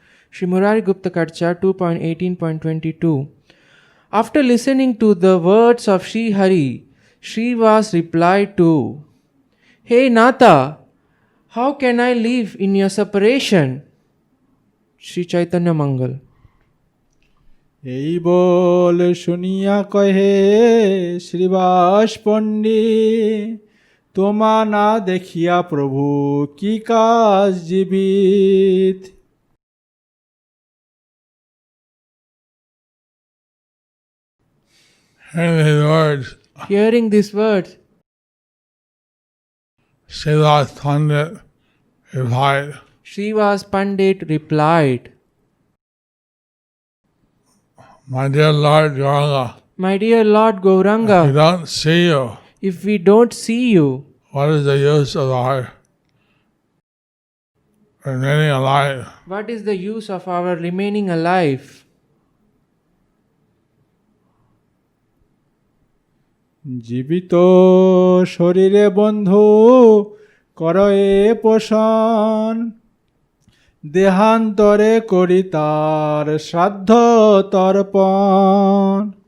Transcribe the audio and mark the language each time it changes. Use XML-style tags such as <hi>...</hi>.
<en>Sri Murari Gupta Karcha 2.18.22. After listening to the words of Sri Hari, Srivas replied to, Hey Nata, how can I live in your separation? Sri Chaitanya Mangal.</en> <bn>এই বল শুনিয়া কহে শ্রীবাস পণ্ডিত, তোমা না দেখিয়া প্রভু কি কাজ জীবিত।</bn> <en>Hearing these words, Srivas Pandit replied, My dear Lord Gauranga, if we don't see you, what is the use of our remaining alive? What is the use of our remaining alive?</en> <bn>জীবিত শরীরে বন্ধু করয়ে পোষণ, দেহান্তরে করি তার শ্রাদ্ধ তর্পণ।</bn>